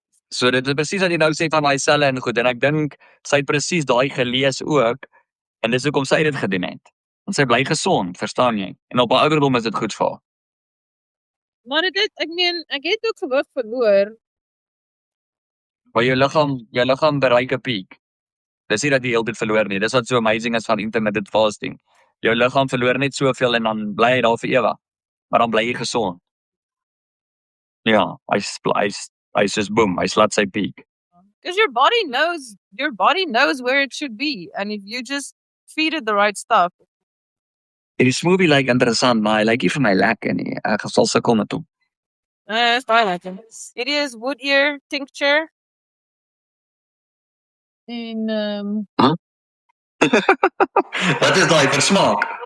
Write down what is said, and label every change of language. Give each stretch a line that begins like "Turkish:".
Afrikaans: So dit is presies wat jy nou sê van my selle en goed, en ek dink sy het presies daai gelees ook, en dis hoekom sy dit gedoen het. Want sy bly gesond, verstaan jy? En op haar ouderdom is dit goed vir haar. Maar ek het ook gewig verloor. Maar jou liggaam bereik 'n piek. Dis nie dat jy heeltyd verloor nie. Dis wat so amazing is van intermittent fasting. Jou liggaam verloor net soveel en dan bly hy daar vir ewig. Maar dan bly jy gesond. Ja, hy's just boom, hy slaat sy piek.
English: Because your body knows where it should be, and if you just feed it the right stuff.
Afrikaans: Die smoothie lyk interessant, maar hy lyk nie vir my lekker nie. Ek sal sukkel met hom.
English: It's
Afrikaans: baie lekker.
English: It is wood ear tincture.
Afrikaans: En Wat is daai vir smaak?